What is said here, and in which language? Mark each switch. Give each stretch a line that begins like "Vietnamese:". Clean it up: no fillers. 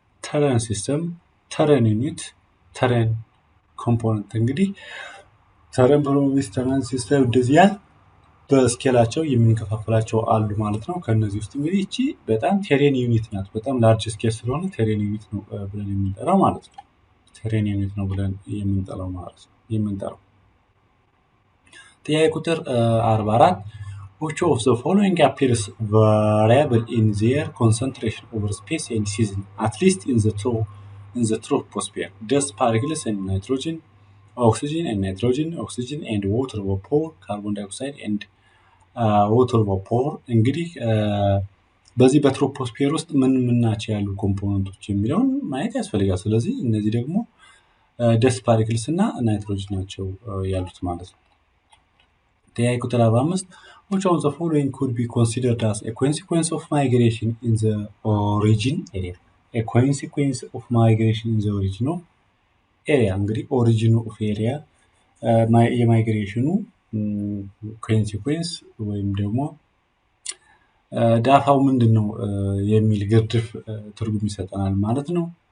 Amharic: terrain system terrain unit terrain component እንግዲህ terrain province terrain system እንደዚህ በስኬላቸው የምንከፋፍላቸው አሉ ማለት ነው። ከነዚህ ውስጥ እንግዲህ እቺ በጣም ቴሬን ዩኒት ናት። በጣም ላርጅ ስኬል ስለሆነ ቴሬን ዩኒት ነው ብለን የምንጠራው ማለት ነው። ቴሬን ዩኒት ነው ብለን የምንጠራው ማለት ነው የምንጠራው። ጥያቄ ቁጥር 44
English: which of the following appears variable in their concentration over space and season at least in the troposphere? Dust particles and nitrogen, oxygen and nitrogen, oxygen and water vapor, carbon dioxide and water vapor
Amharic: እንግዲህ በዚህ በትሮፖስፌር ውስጥ ምን ናቸው ያሉ ኮምፖነንቶች የሚለውን ማየት ያስፈልጋል። ስለዚህ እነዚህ ደግሞ ደስት ፓርቲክልስ እና ናይትሮጅን ናቸው ያሉት ማለት ነው። ጥያቄ ቁጥር 45
English: which of the following could be considered as a consequence of migration in the origin area? A consequence of migration in the origin of area
Amharic: እንግዲህ
English: origin of area
Amharic: የማይግሬሽኑ ኮንሲኩዌንስ ወይም ደግሞ ዳፋው ምንድነው የሚል ግርድፍ ትርጉም ይሰጠናል ማለት ነው።